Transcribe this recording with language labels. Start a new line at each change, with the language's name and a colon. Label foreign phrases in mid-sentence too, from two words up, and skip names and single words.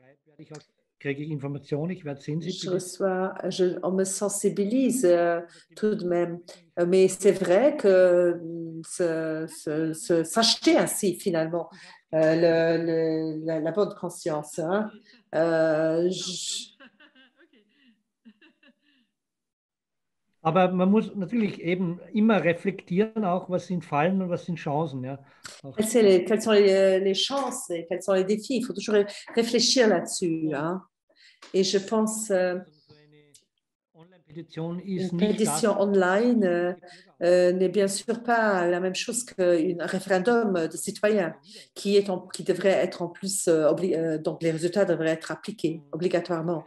French: On me sensibilise tout de même. Mais c'est vrai que s'acheter ainsi, finalement, la bonne conscience. Hein.
German: Aber man muss natürlich eben immer reflektieren, auch was sind Fallen und was sind Chancen. Ja.
French: Quelles sont les chances et quels sont les défis? Il faut toujours réfléchir là-dessus. Hein. Et je pense une pétition online n'est bien sûr pas la même chose qu'un référendum de citoyens qui devrait être en plus, donc les résultats devraient être appliqués obligatoirement.